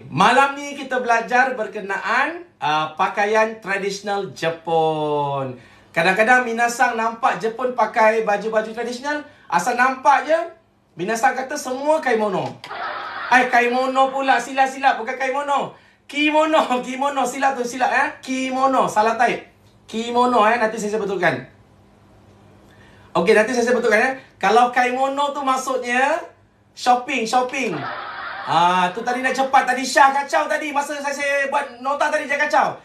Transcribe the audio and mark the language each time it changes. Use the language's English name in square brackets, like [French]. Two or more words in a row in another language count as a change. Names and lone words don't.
[Malay] Malam ni kita belajar berkenaan pakaian tradisional Jepun. Kadang-kadang minasang nampak Jepun pakai baju-baju tradisional, asal nampak je, minasang kata semua kaimono. Kaimono pula, silap-silap, bukan kaimono. Kimono, silap tu, silap Kimono, salah type. Kimono nanti saya betulkan. Okey, nanti saya betulkan Kalau kaimono tu maksudnya shopping. Tu tadi nak cepat tadi, Syah kacau tadi masa saya buat nota tadi, dia kacau.